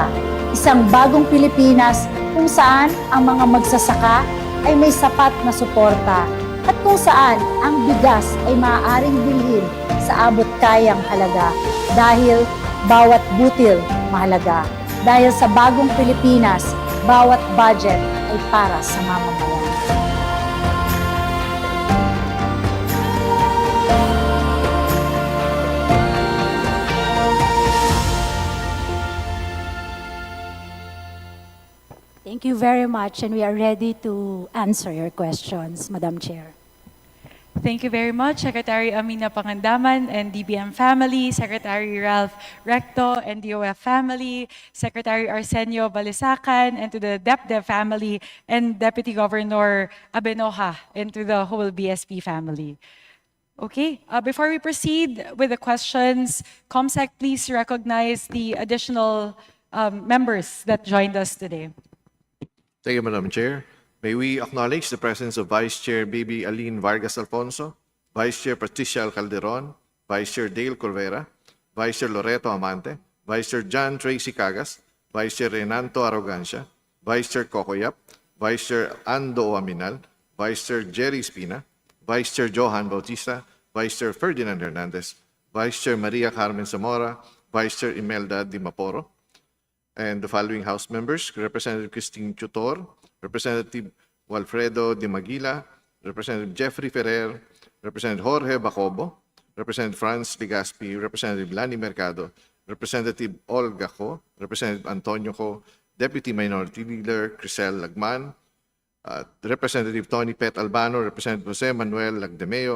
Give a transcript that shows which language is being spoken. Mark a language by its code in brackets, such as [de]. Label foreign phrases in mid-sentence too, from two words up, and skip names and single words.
[tl] Isang bagong Pilipinas kung saan ang mga magsasaka ay may sapat na suporta, at kung saan ang bigas ay maaaring bilhin sa abot kayang halaga. Dahil bawat butil mahalaga. Dahil sa bagong Pilipinas, bawat budget ay para sa mamamayan. [en] Thank you very much, and we are ready to answer your questions, Madam Chair. Thank you very much, Secretary Amina Pangandaman and DBM family, Secretary Ralph Recto and DOF family, Secretary Arsenio Balisacan, and to the DepDev family, and Deputy Governor Abenoja, and to the whole BSP family. Okay, before we proceed with the questions, ComSec, please recognize the additional members that joined us today. Thank you, Madam Chair. May we acknowledge the presence of Vice Chair Baby Aline Vargas Alfonso, Vice Chair Patricia Calderon, Vice Chair Dale Corvera, Vice Chair Loreto Amante, Vice Chair John Tracy Cagas, Vice Chair Renanto Arrogancia, Vice Chair Cocoyap, Vice Chair Ando Aminal, Vice Chair Jerry Espina, Vice Chair Johan Bautista, Vice Chair Ferdinand Hernandez, Vice Chair Maria Carmen Zamora, Vice Chair Imelda Di Maporo, and the following House members: Representative Christine Chutor, Representative Walfredo de Maguila, Representative Jeffrey Ferrer, Representative Jorge Bacobo, Representative Franz Legaspi, Representative Lani Mercado, Representative Olga Ko, Representative Antonio Ko, Deputy Minority Leader Crisel Lagman, Representative Tony Pet Albano, Representative Jose Manuel Lagdemeo,